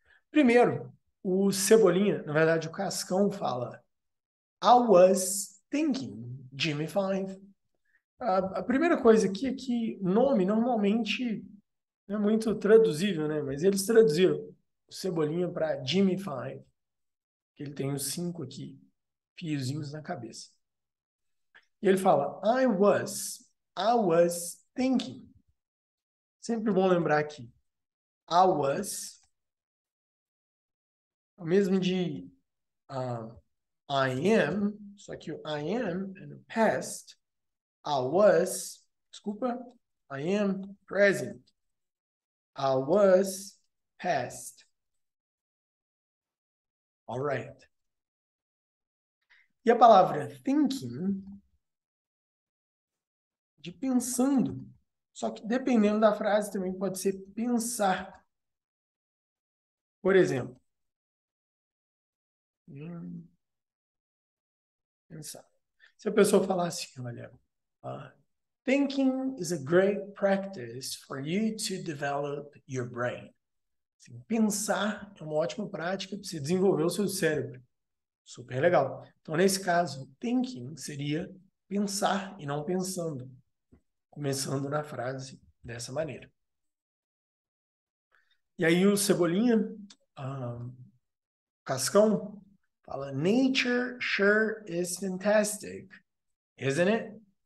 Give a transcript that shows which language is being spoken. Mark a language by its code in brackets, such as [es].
[pt] Primeiro, o Cebolinha, na verdade o Cascão fala [en] I was thinking, Jimmy Five. [pt] A primeira coisa aqui é que nome normalmente não é muito traduzível, né? Mas eles traduziram o Cebolinha para Jimmy Five, que ele tem os 5 aqui, fiozinhos na cabeça. E ele fala, [en] I was thinking. [pt] Sempre bom lembrar aqui. I was, o mesmo de I am, só que o I am é no past. [en] I was, desculpa, I am present. I was past. All right. [pt] E a palavra thinking, de pensando. Só que dependendo da frase também pode ser pensar. Por exemplo, pensar. Se a pessoa falar assim, olha, [en] thinking is a great practice for you to develop your brain. [pt] Assim, pensar é uma ótima prática para você desenvolver o seu cérebro. Super legal. Então, nesse caso, thinking seria pensar e não pensando. Começando na frase dessa maneira. E aí o Cebolinha, Cascão, fala, [en] nature sure is fantastic, isn't it?